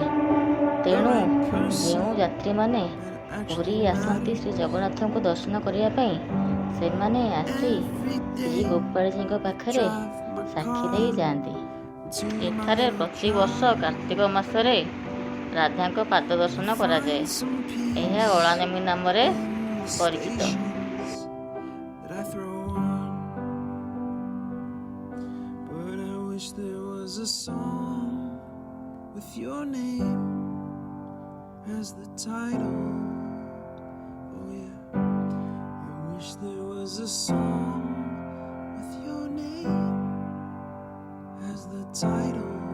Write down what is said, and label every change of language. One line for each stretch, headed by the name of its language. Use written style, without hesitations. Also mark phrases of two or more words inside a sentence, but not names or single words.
Odia: ତେଣୁ ଯେଉଁ ଯାତ୍ରୀମାନେ ପୁରୀ ଆସନ୍ତି ଶ୍ରୀ ଜଗନ୍ନାଥଙ୍କୁ ଦର୍ଶନ କରିବା ପାଇଁ, ସେମାନେ ଆସି ଶ୍ରୀ ଗୋପାଳଜୀଙ୍କ ପାଖରେ ସାକ୍ଷୀ ଦେଇ ଯାଆନ୍ତି। ଏଠାରେ ପ୍ରତିବର୍ଷ କାର୍ତ୍ତିକ ମାସରେ ରାଧାଙ୍କ ପାଦ ଦର୍ଶନ କରାଯାଏ। ଏହା ଅଳାନେମି ନାମରେ ପରିଚିତ।
English: There was a song with your name as the title. Oh yeah, I wish there was a song with your name as the title.